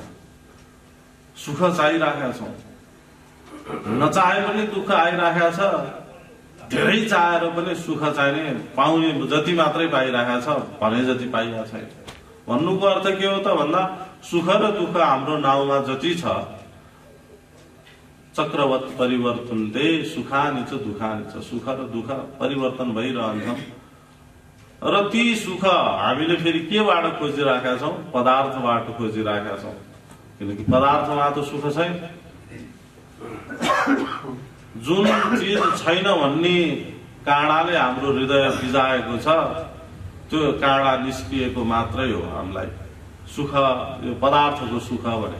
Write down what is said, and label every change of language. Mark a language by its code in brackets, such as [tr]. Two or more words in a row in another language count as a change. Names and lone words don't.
[ne] सुख चाहिरहेका छौं, नचाहे पनि दुःख आइरहेको छ। धेरै चाहेर पनि सुख चाहिने पाउने जति मात्रै पाइरहेको छ भने जति पाइरहेको छैन। भन्नुको अर्थ के हो त भन्दा सुख र दुःख हाम्रो नाउँमा जति छ चक्रवत परिवर्तनले [sa] सुखानि च दुखानि च, [ne] सुख र दुःख परिवर्तन भइरहन्छन्। र ती सुख हामीले फेरि केबाट खोजिरहेका छौं? पदार्थबाट खोजिरहेका छौं, किनकि पदार्थमा त सुख छैन। जुन चिज छैन भन्ने काँडाले हाम्रो हृदय बिजाएको छ त्यो काँडा निस्किएको मात्रै हो हामीलाई सुख, यो पदार्थको सुख भने।